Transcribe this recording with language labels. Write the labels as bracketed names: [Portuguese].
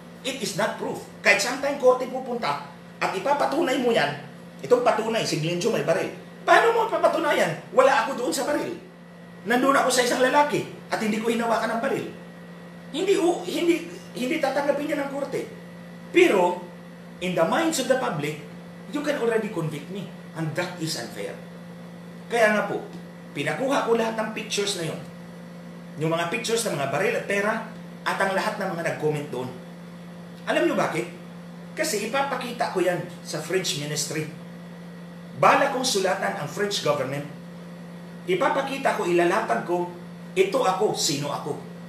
[English] It is not proof. [Filipino] Kahit saan tayong korte pupunta at ipapatunay mo yan, itong patunay, si Glenjo may baril. Paano mo papatunayan? Wala ako doon sa baril. Nandun ako sa isang lalaki at hindi ko hinawakan ng baril. Hindi tatanggapin niya ng korte. [English] Pero, in the minds of the public, you can already convict me. And that is unfair. [Filipino] Kaya nga po, pinakuha ko lahat ng pictures na yun. Yung mga pictures ng mga baril at pera at ang lahat ng mga nag-comment doon. Alam niyo bakit? Kasi ipapakita ko yan sa French ministry. Bala kong sulatan ang French government. Ipapakita ko, ilalatag ko, ito ako, sino ako.